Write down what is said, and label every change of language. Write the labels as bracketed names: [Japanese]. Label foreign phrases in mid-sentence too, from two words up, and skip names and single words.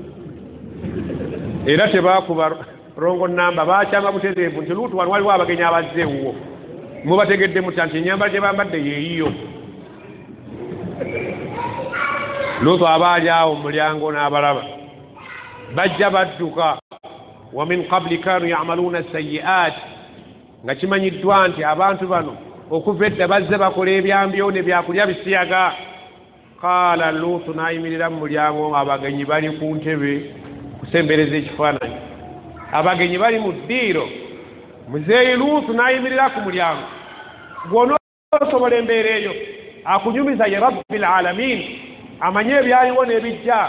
[Ganda] Era tebaakuba rongo namba bakyanga butereevu nti Luutu wano waliwo abagenyi abazze ewuwo mubategedde mutya nti ennyambala gye bambadde yeeyiyo. Luutu aba ali awo mu mulyango n'abalaba bajja badduka [Arabic] ومن قبل كانوا يعملون السيئات [Ganda] nga kimanyiddwa nti abantu bano okuva edda bazze bakola ebyambyo ne byakulya bisiyaga. Qaala Luutu n'ayimirira mu mulyango, abagenyi bali ku ntebe kusembereza ekifaananyi, abagenyi bali mu ddiiro. Muzeeyi Luutu n'ayimirira ku mulyango. Gw'onoosobola embeera eyo akunyumiza ye Rabbil Alamin, amanye ebyaliwo n'ebijja.